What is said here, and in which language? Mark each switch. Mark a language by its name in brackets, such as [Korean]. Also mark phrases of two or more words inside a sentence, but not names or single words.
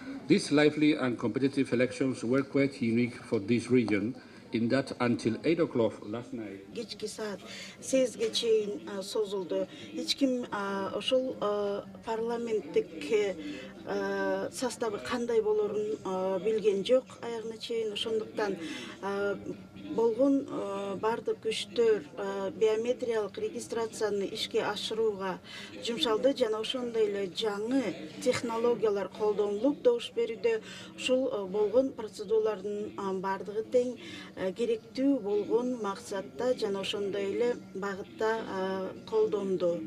[English] These lively and competitive elections were quite unique for this region in that until 8 o'clock last night. [Kyrgyz] Кечки саат 8-ге чейин созулду. Эч ким ошол парламенттик составы кандай болорун билген жок аягына чейин. Ошондуктан болгон бардык күчтөр биометриялык регистрацияны ишке ашырууга жумшалды жана ошондой эле жаңы технологиялар колдонулуп добуш берүүдө ушул болгон процедуралардын бардыгы тең керектүү болгон максатта жана ошондой эле багытта колдонду.